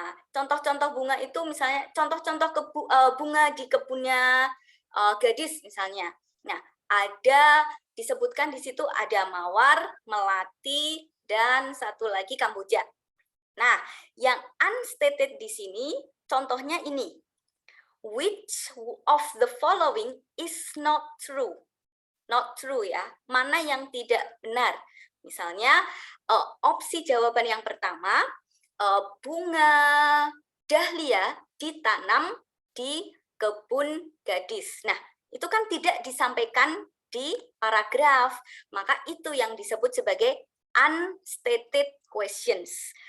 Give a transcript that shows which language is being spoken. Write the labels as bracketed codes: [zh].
[id] Contoh-contoh bunga itu misalnya contoh-contoh bunga di kebunnya gadis misalnya. Nah, ada disebutkan di situ ada mawar, melati, dan satu lagi kamboja. Nah, yang unstated di sini contohnya ini. [en] Which of the following is not true? Not true [id] ya, mana yang tidak benar. Misalnya, opsi jawaban yang pertama, bunga dahlia ditanam di kebun gadis. Nah, itu kan tidak disampaikan di paragraf, maka itu yang disebut sebagai unstated questions.